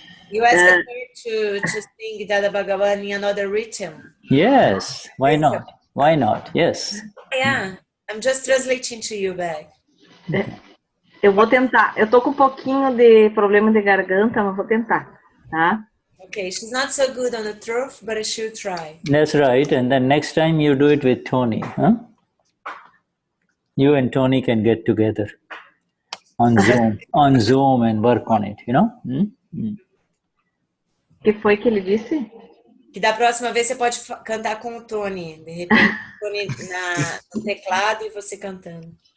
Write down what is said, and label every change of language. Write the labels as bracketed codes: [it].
[en] You asked her to sing Dada Bhagwan in another rhythm. Yes, why not? Why not? Yes. Yeah, I'm just translating to you back. [pt] Eu vou tentar. Eu tô com um pouquinho de problema de garganta, mas vou tentar, tá? [en] Okay, she's not so good on the throat, but she'll try. That's right. And then next time you do it with Tony, huh? You and Tony can get together on Zoom and work on it, you know? [pt] Que foi que ele disse? Que da próxima vez você pode cantar com o Tony. De repente, o Tony no teclado e você cantando.